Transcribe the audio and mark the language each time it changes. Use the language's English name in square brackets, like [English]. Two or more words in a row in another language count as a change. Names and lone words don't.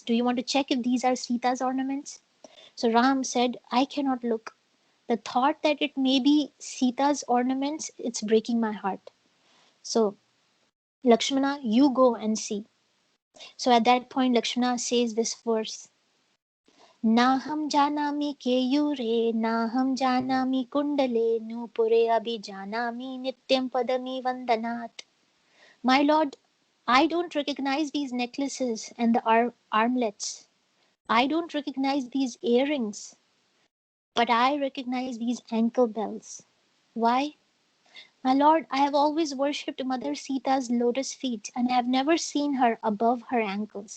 [English] Do you want to check if these are Sita's ornaments? So Ram said, I cannot look. The thought that it may be Sita's ornaments, it's breaking my heart. So Lakshmana, you go and see. So at that point, Lakshmana says this verse. [Sanskrit] Na ham janami keyure, na ham janami kundale, nupure abhi janami nityam padami vandanat. [English] My lord, I don't recognize these necklaces and the armlets. I don't recognize these earrings, but I recognize these ankle bells. Why? My lord, I have always worshipped Mother Sita's lotus feet and have never seen her above her ankles.